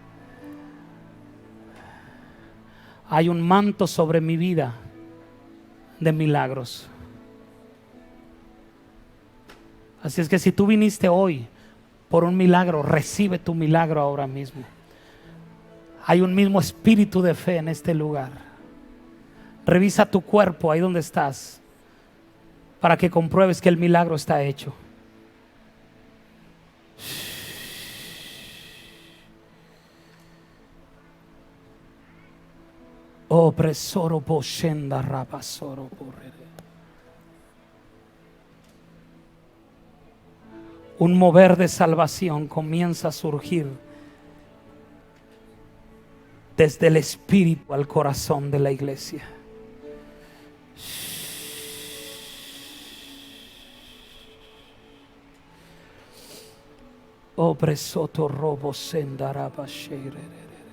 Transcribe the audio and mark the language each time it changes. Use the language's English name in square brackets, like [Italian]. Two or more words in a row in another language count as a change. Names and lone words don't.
[Spanish] Hay un manto sobre mi vida de milagros. Así es que si tú viniste hoy por un milagro, recibe tu milagro ahora mismo. Hay un mismo espíritu de fe en este lugar. Revisa tu cuerpo ahí donde estás para que compruebes que el milagro está hecho. Oh, presoro poshenda rabasoro porrere. Un mover de salvación comienza a surgir desde el espíritu al corazón de la iglesia. Oh, presoto robo sendaraba shere.